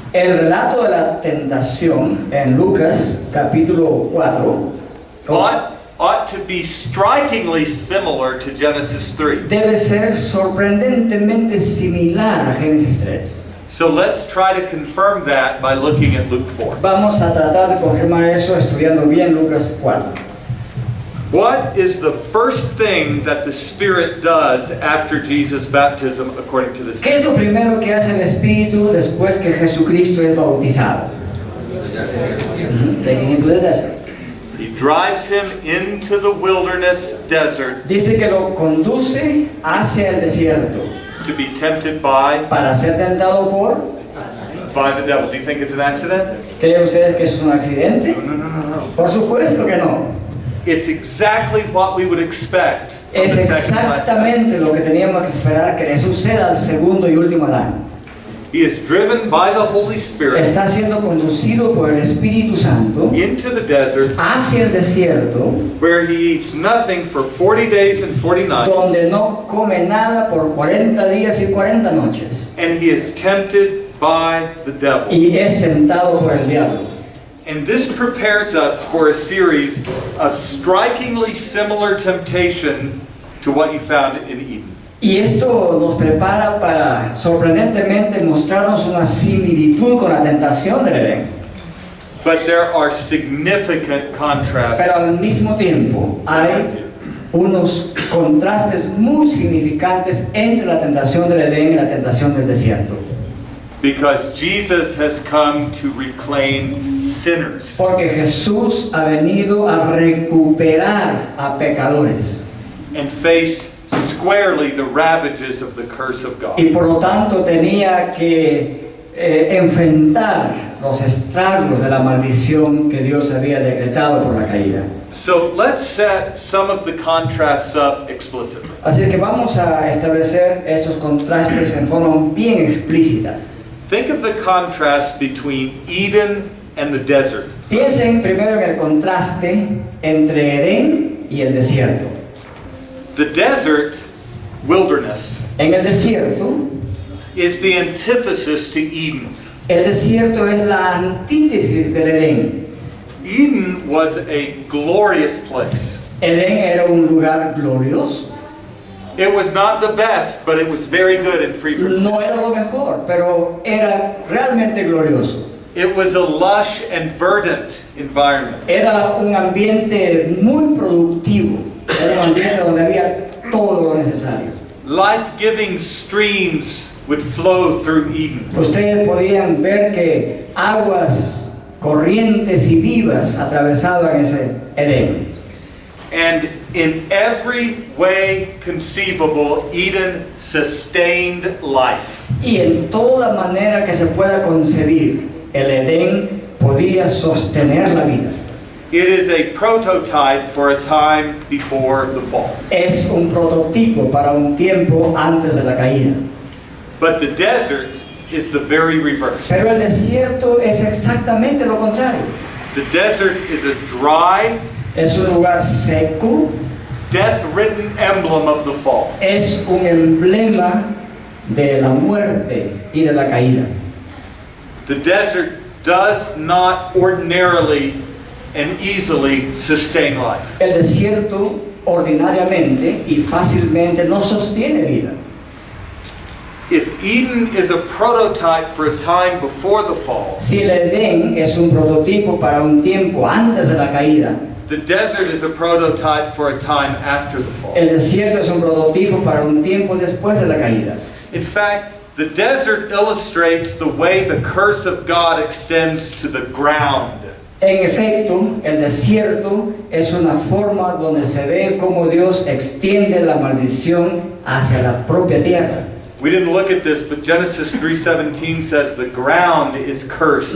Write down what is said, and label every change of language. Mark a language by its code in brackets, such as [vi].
[es] el relato de la tentación en Lucas capítulo 4 [en] ought to be strikingly similar to Genesis 3. [es] debe ser sorprendentemente similar a Génesis 3. [en] So let's try to confirm that by looking at Luke 4. [es] Vamos a tratar de confirmar eso estudiando bien Lucas 4. [en] What is the first thing that the Spirit does after Jesus' baptism according to this? [es] ¿Qué es lo primero que hace el Espíritu después que Jesucristo es bautizado? [en] Taking him to the desert. He drives him into the wilderness desert [es] Dice que lo conduce hacia el desierto [en] to be tempted by [es] para ser tentado [en] the devil. Do you think it's an accident? [es] ¿Creen ustedes que eso es un accidente? [en] No. [es] Por supuesto que no. [en] It's exactly what we would expect from [es] Es [en] the second Adam. [es] exactamente lo que teníamos que esperar que le suceda al segundo y último Adán. [en] He is driven by the Holy Spirit [es] Está siendo conducido por el Espíritu Santo [en] into the desert [es] hacia el desierto, [en] where he eats nothing for 40 days and 40 nights, [es] donde no come nada por 40 días y 40 noches. [en] and he is tempted by the devil. [es] Y es tentado por el diablo. [en] And this prepares us for a series of strikingly similar temptation to what you found in Eden. [es] Y esto nos prepara para sorprendentemente mostrarnos una similitud con la tentación del Edén. [en] But there are significant contrasts. [es] Pero al mismo tiempo hay unos contrastes muy significantes entre la tentación del Edén y la tentación del desierto. [en] Because Jesus has come to reclaim sinners. [es] Porque Jesús ha venido a recuperar a pecadores. [en] And face squarely the ravages of the curse of God. [es] Y por lo tanto tenía que enfrentar los estragos de la maldición que Dios había decretado por la caída. [en] So let's set some of the contrasts up explicitly. [es] Así que vamos a establecer estos contrastes en forma bien explícita. [en] Think of the contrast between Eden and the desert. [es] Piensen primero en el contraste entre Edén y el desierto. [en] The desert, wilderness, [es] En el desierto, [en] is the antithesis to Eden. [es] el desierto es la antítesis del Edén. [en] Eden was a glorious place. [es] Edén era un lugar glorioso. [en] It was not the best, but it was very good and free from sin. [es] No era lo mejor, pero era realmente glorioso. [en] It was a lush and verdant environment. [es] Era un ambiente muy productivo. Era un ambiente donde había todo lo necesario. [en] Life-giving streams would flow through Eden. [es] Ustedes podían ver que aguas corrientes y vivas atravesaban ese Edén. [en] And in every way conceivable, Eden sustained life. [es] Y en toda manera que se pueda concebir, el Edén podía sostener la vida. [en] It is a prototype for a time before the fall. [es] Es un prototipo para un tiempo antes de la caída. [en] But the desert is the very reverse. [es] Pero el desierto es exactamente lo contrario. [en] The desert is a dry, [es] Es un lugar seco, [en] death-ridden emblem of the fall. [es] es un emblema de la muerte y de la caída. [en] The desert does not ordinarily and easily sustain life. [es] El desierto ordinariamente y fácilmente no sostiene vida. [en] If Eden is a prototype for a time before the fall, [es] Si el Edén es un prototipo para un tiempo antes de la caída, [en] the desert is a prototype for a time after the fall. [es] el desierto es un prototipo para un tiempo después de la caída. [en] In fact, the desert illustrates the way the curse of God extends to the ground. [es] En efecto, el desierto es una forma donde se ve cómo Dios extiende la maldición hacia la propia tierra. [en] We didn't look at this, but Genesis 3:17 says the ground is cursed.